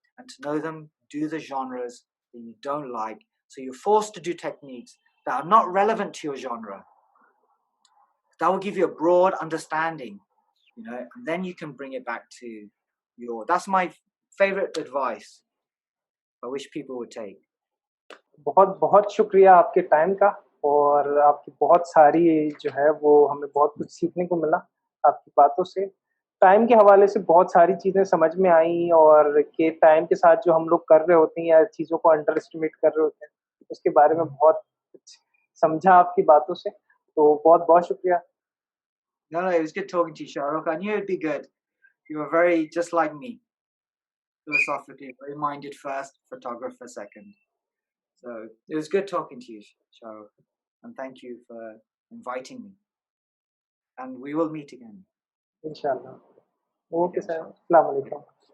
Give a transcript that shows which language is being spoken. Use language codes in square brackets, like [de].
[en] and to know them, do the genres that you don't like. So you're forced to do techniques that are not relevant to your genre. That will give you a broad understanding, and then you can bring it back to that's my favorite advice I wish people would take. [hi] बहुत बहुत शुक्रिया आपके time का, और आपकी बहुत सारी जो है वो हमें बहुत कुछ सीखने को मिला आपकी बातों से। टाइम के हवाले से बहुत सारी चीज़ें समझ में आई, और कि टाइम के साथ जो हम लोग कर रहे होते हैं या चीज़ों को अंडर एस्टिमेट कर रहे होते हैं, उसके बारे में बहुत कुछ समझा आपकी बातों से। तो बहुत-बहुत शुक्रिया। [en] No, it was good talking to you, Shahrukh. I knew it'd be good. You were very just like me, philosophically very minded first, photographer second. So it was good talking to you, Shahrukh, and thank you for inviting me. And we will meet again. [hi] इंशाल्लाह। Okay sir, अस्सलाम वालेकुम।